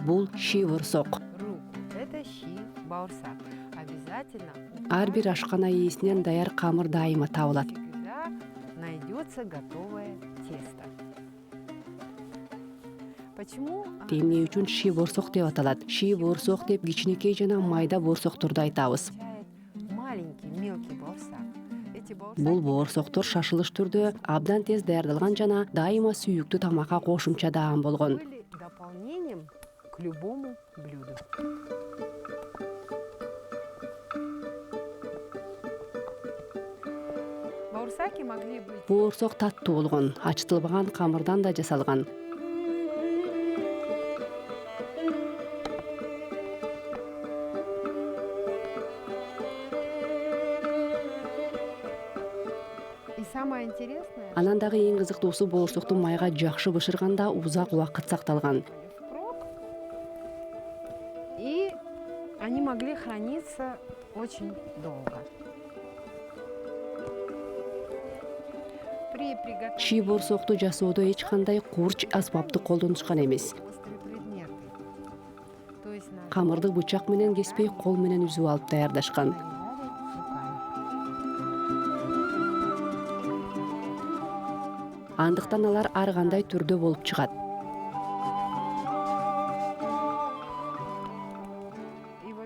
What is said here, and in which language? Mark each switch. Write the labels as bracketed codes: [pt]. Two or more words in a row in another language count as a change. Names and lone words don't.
[ky] Бул ши-борсок. [ru] руку. Это щи баурсак. Обязательно [ky] Ар бир ашкана ээсинен даяр камыр дайыма табылат. [ru] всегда найдется готовое тесто. Почему? [ky] Эмне үчүн ши-борсок деп аталат? Ши-борсок деп кичинекей жана майда борсокторду айтабыз. [ru] Означает маленький мелкий баурсак. Эти [ky] Бул борсоктор шашылыш түрдө абдан тез даярдалган жана дайыма сүйүктүү тамакка кошумча даам болгон. [ru] были дополнением к любому блюду. Баурсаки могли быть [ky] Борсок таттуу болгон, ачтылбаган камырдан да жасалган. [ru] и самое интересное, [ky] Анан дагы эң кызыктуусу борсокту майга жакшы бышырганда узак убакыт сакталган. [ru] впрок, и они могли храниться очень долго. При приготовлении [ky] Ши-борсокту жасоодо эч кандай курч асбапты колдонушкан эмес. [ru] острые предметы. То есть на [ky] Камырды бычак менен кеспей кол менен үзүп алып даярдашкан. [ru] руками. [ky] Андыктан алар ар кандай түрдө болуп чыгат. [ru] И вот